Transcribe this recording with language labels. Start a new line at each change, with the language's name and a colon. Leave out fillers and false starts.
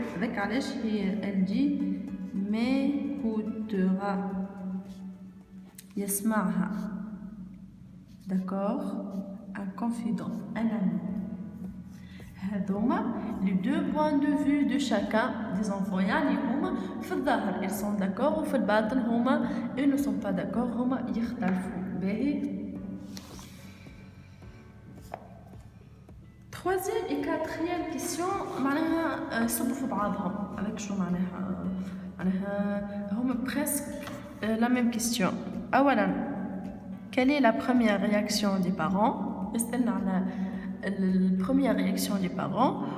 Arabic: هذاك علاش
French: elle dit m'écoutera،
Arabic: يسمعها.
French: D'accord? Un confident, un ami.
Arabic: هذوما
French: les deux points de vue de chacun des enfants.
Arabic: يعني هما في الظاهر
French: ils sont d'accord
Arabic: وفي الباطن هما
French: ils ne sont pas d'accord،
Arabic: هما يختلفوا. باهي.
French: Troisième et quatrième question
Arabic: معناها يصبوا في بعضهم.
French: avec
Arabic: شو معناها هما
French: presque la même question.
Arabic: أولا
French: quelle est la première réaction des parents؟
Arabic: استنى على
French: la première réaction des parents.